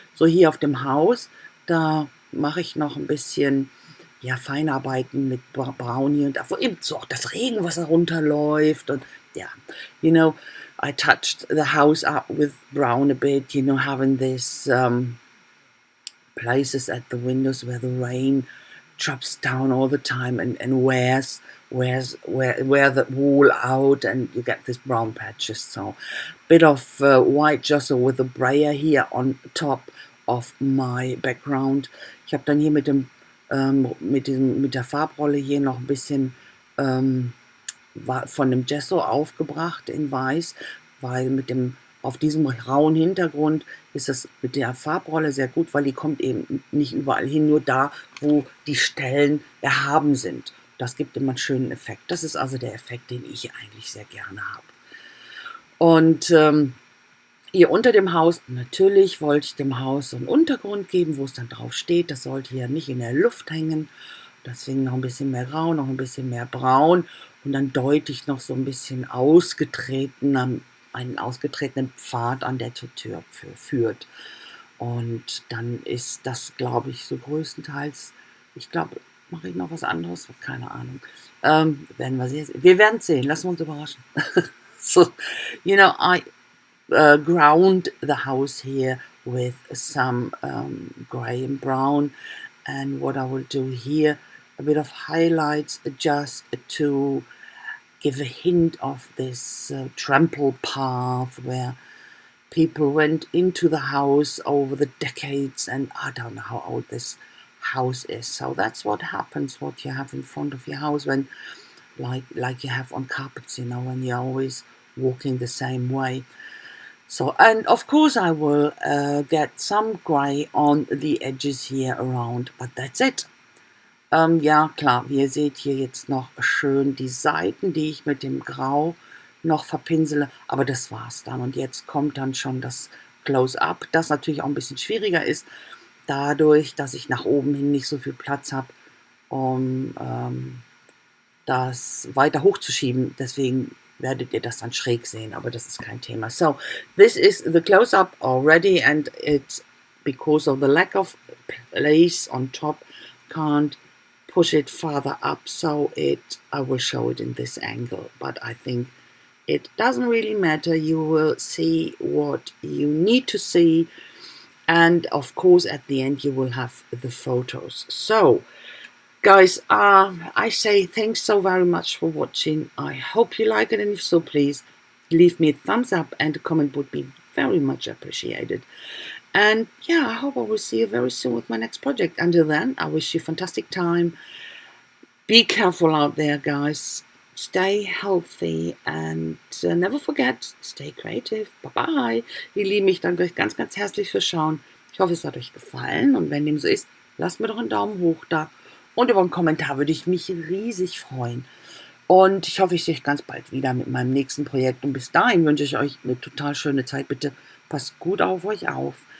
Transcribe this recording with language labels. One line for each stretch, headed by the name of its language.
German: So hier auf dem Haus, da mache ich noch ein bisschen Feinarbeiten mit Braun hier und da, wo eben so auch das Regenwasser runterläuft und ja,
English: you know, I touched the house up with brown a bit, you know, having this places at the windows where the rain drops down all the time and wears the wall out, and you get this brown patches. So bit of white gesso with a brayer here on top of my background.
German: Ich habe dann hier mit der Farbrolle hier noch ein bisschen von dem Gesso aufgebracht in weiß, weil auf diesem rauen Hintergrund ist es mit der Farbrolle sehr gut, weil die kommt eben nicht überall hin, nur da, wo die Stellen erhaben sind. Das gibt immer einen schönen Effekt. Das ist also der Effekt, den ich eigentlich sehr gerne habe. Und hier unter dem Haus, natürlich wollte ich dem Haus so einen Untergrund geben, wo es dann drauf steht. Das sollte hier nicht in der Luft hängen. Deswegen noch ein bisschen mehr Grau, noch ein bisschen mehr Braun. Und dann deutlich noch so ein bisschen einen ausgetretenen Pfad an der Tür führt. Und dann ist das, glaube ich, so größtenteils, ich glaube, mache ich noch was anderes? Keine Ahnung. Wir werden sehen. Lassen wir uns überraschen.
English: So, you know, I ground the house here with some grey and brown. And what I will do here, a bit of highlights just to give a hint of this trample path where people went into the house over the decades, and I don't know how old this house is. So that's what happens, what you have in front of your house when, like you have on carpets, you know, when you're always walking the same way. So, and of course I will get some grey on the edges here around, but that's it.
German: Ja, klar, wie ihr seht hier jetzt noch schön die Seiten, die ich mit dem Grau noch verpinsele, aber das war's dann. Und jetzt kommt dann schon das Close-Up, das natürlich auch ein bisschen schwieriger ist, dadurch, dass ich nach oben hin nicht so viel Platz habe, um das weiter hochzuschieben. Deswegen werdet ihr das dann schräg sehen, aber das ist kein Thema.
English: So, this is the close-up already, and it's because of the lack of place on top, can't push it further up, so I will show it in this angle, but I think it doesn't really matter. You will see what you need to see, and of course at the end you will have the photos. So guys, I say thanks so very much for watching. I hope you like it, and if so, please leave me a thumbs up, and a comment would be very much appreciated. And yeah, I hope I will see you very soon with my next project. Until then, I wish you a fantastic time. Be careful out there, guys. Stay healthy and never forget, stay creative. Bye-bye.
German: Ihr Lieben, ich danke euch ganz, ganz herzlich fürs Schauen. Ich hoffe, es hat euch gefallen, und wenn dem so ist, lasst mir doch einen Daumen hoch da. Und über einen Kommentar würde ich mich riesig freuen. Und ich hoffe, ich sehe euch ganz bald wieder mit meinem nächsten Projekt. Und bis dahin wünsche ich euch eine total schöne Zeit. Bitte passt gut auf euch auf.